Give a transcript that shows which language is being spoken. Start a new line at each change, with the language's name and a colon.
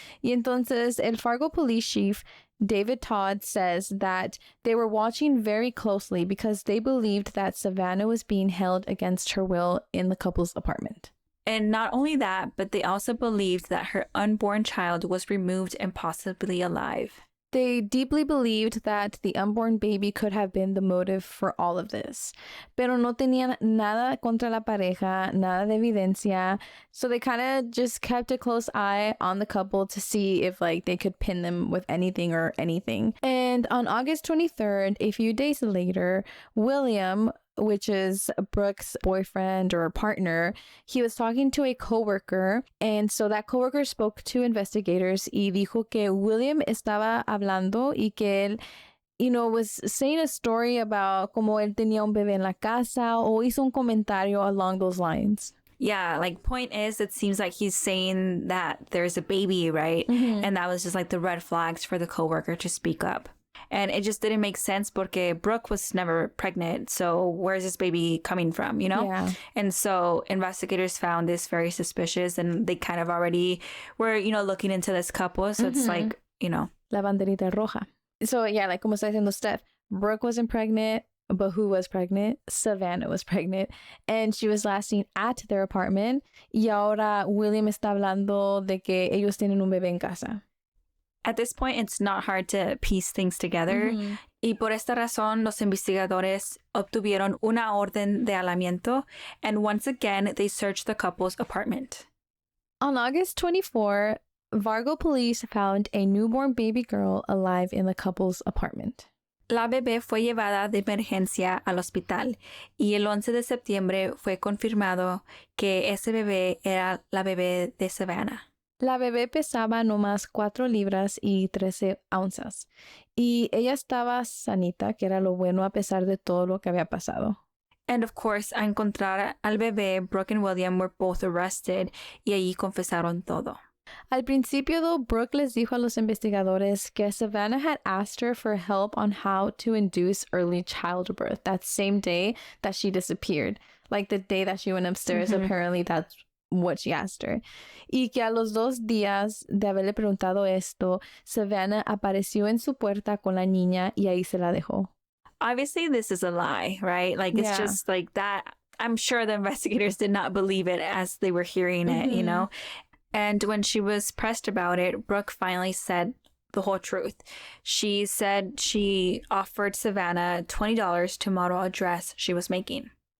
Spanish: Y entonces, el
English: Fargo Police Chief, David Todd, says that they were watching very closely because they believed that Savanna was being held against her will in the couple's apartment. And not only that, but they also believed that her unborn child was removed and possibly alive. They deeply believed that the unborn baby could have been the motive for all of this.
Spanish: Pero no tenían nada contra la pareja, nada de evidencia.
English: So they kind of just kept a close eye on the couple to see if like they could pin them with anything or anything. And on August 23rd, a few days later, William, which is Brooke's boyfriend or partner, he was talking to a coworker, and so that coworker spoke to investigators
Spanish: y dijo que William estaba hablando y que él,
English: you know, was saying a story about
Spanish: como él tenía un bebé en la casa o hizo un comentario
English: along those lines. Yeah, like point is, it seems like he's saying that there's a baby, right? And that was just like the red flags for the coworker to speak up. And it just didn't make sense porque Brooke was never pregnant. So where's this baby coming from, you know? Yeah. And so investigators found this very suspicious, and they kind of already were, you know, looking into this couple. So it's like, you know.
Spanish: La banderita roja.
English: So yeah, like
Spanish: como está diciendo
English: Steph, Brooke wasn't pregnant, but who was pregnant? Savanna was pregnant. And she was last seen at their apartment.
Spanish: Y ahora William está hablando de que ellos tienen un bebé en casa.
English: At this point, it's not hard to piece things together.
Spanish: Y por esta razón, los investigadores obtuvieron una orden de allanamiento,
English: and once again, they searched the couple's apartment. On August 24, Fargo police found a newborn baby girl alive in the couple's apartment.
Spanish: La bebé fue llevada de emergencia al hospital, y el 11 de septiembre fue confirmado que ese bebé era la bebé de Savanna. La bebé pesaba nomás 4 libras y 13 onzas. Y ella estaba sanita, que era lo bueno a pesar de todo lo que había pasado.
English: And of course,
Spanish: a encontrar al bebé,
English: Brooke and William were both arrested
Spanish: y allí confesaron todo. Al principio,
English: though, Brooke
Spanish: les dijo a los investigadores que
English: Savanna had asked her for help on how to induce early childbirth that same day that she disappeared. Like the day that she went upstairs, apparently that's what she asked her.
Spanish: Y que a los 2 días de haberle preguntado esto, Savanna apareció en su puerta con la niña y ahí se la dejó.
English: Obviously, this is a lie, right? Like, it's just like that. I'm sure the investigators did not believe it as they were hearing it, you know? And when she was pressed about it, Brooke finally said the whole truth. She said she offered Savanna $20 to model a dress she was making.